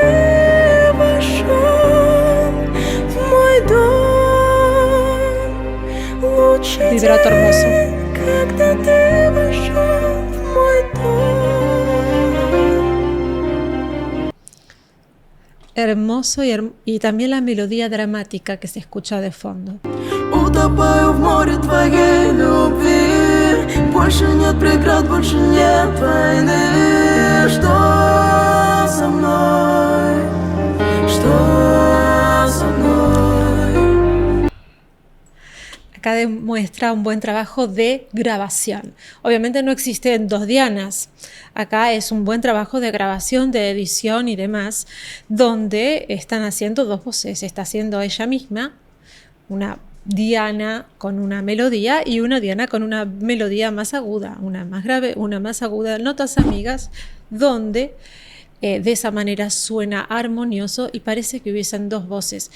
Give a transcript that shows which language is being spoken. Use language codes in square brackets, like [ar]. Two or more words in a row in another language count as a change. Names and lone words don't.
[es] Vibrato hermoso. Hermoso y también la melodía dramática que se escucha de fondo. [ru] Утопаю в море твоей любви. Больше нет преград, больше нет войны. Что со мной? Что со мной? [es] Acá demuestra un buen trabajo de grabación. Obviamente no existen dos Dianas. Acá es un buen trabajo de grabación, de edición y demás, donde están haciendo dos voces. Está haciendo ella misma una Diana con una melodía y una Diana con una melodía más aguda, una más grave, una más aguda, notas amigas, donde de esa manera suena armonioso y parece que hubiesen dos voces.